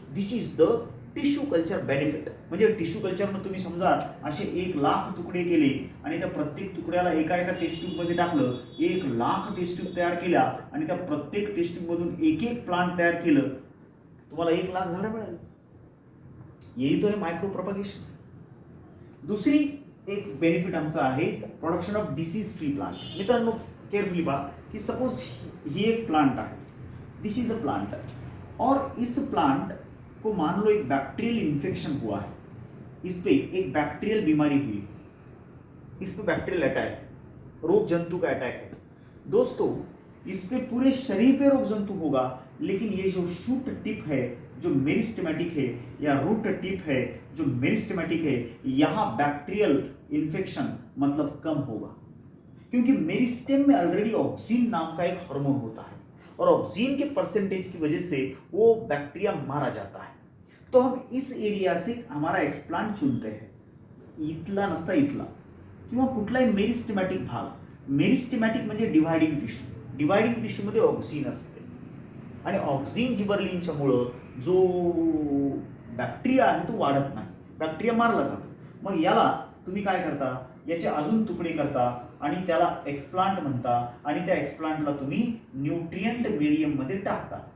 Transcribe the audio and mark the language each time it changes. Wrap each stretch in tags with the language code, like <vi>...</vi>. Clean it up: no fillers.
<en>This is the tissue culture benefit.</en> <mr>म्हणजे tissue कल्चरनं तुम्ही समजा असे 1,00,000 तुकडे केले, आणि त्या प्रत्येक तुकड्याला एका टेस्ट ट्यूबमध्ये टाकलं, 1,00,000 टेस्ट ट्यूब तयार केल्या, आणि त्या प्रत्येक टेस्ट ट्यूबमधून एक एक प्लांट तयार केलं, तुम्हाला 1,00,000 झाडं मिळाली. यही तो आहे मायक्रो प्रोपगेशन. दुसरी एक बेनिफिट आमचा आहे production of disease free plant. मित्रांनो केअरफुली पहा की</mr> <hi>सपोज ही एक प्लांट है,</hi> <en>this is a plant,</en> <hi>और इस प्लांट को मान लो एक बैक्टीरियल इन्फेक्शन हुआ है, इस पे एक बैक्टीरियल बीमारी हुई, इस पे बैक्टीरियल अटैक, रोग जंतु का अटैक है. दोस्तों इस पे पूरे शरीर पे रोग जंतु होगा, लेकिन ये जो शूट टिप है जो मेरिस्टेमेटिक है, या रूट टिप है जो मेरिस्टेमेटिक है, यहाँ बैक्टीरियल इन्फेक्शन मतलब कम होगा, क्योंकि मेरिस्टेम में ऑलरेडी ऑक्सीन नाम का एक हार्मोन होता है, और ऑक्सीन के परसेंटेज की वजह से वो बैक्टीरिया मारा जाता है. तो हम इस एरिया से हमारा एक्सप्लांट चुनते हैं,</hi> <mr>इथला नसता इथला, किंवा कुठलाही मेरिस्टेमॅटिक भाग. मेरिस्टेमॅटिक म्हणजे डिव्हायडिंग टिश्यू. डिव्हायडिंग टिश्यूमध्ये ऑक्सिन असते, आणि ऑक्सिन जिबरलिनच्यामुळं जो बॅक्टेरिया आहे तो वाढत नाही, बॅक्टेरिया मारला जातो. मग याला तुम्ही काय करता, याचे अजून तुकडे करता, आणि त्याला एक्सप्लांट म्हणता, आणि त्या एक्सप्लांटला तुम्ही न्यूट्रिएंट मीडियममध्ये टाकता.</mr>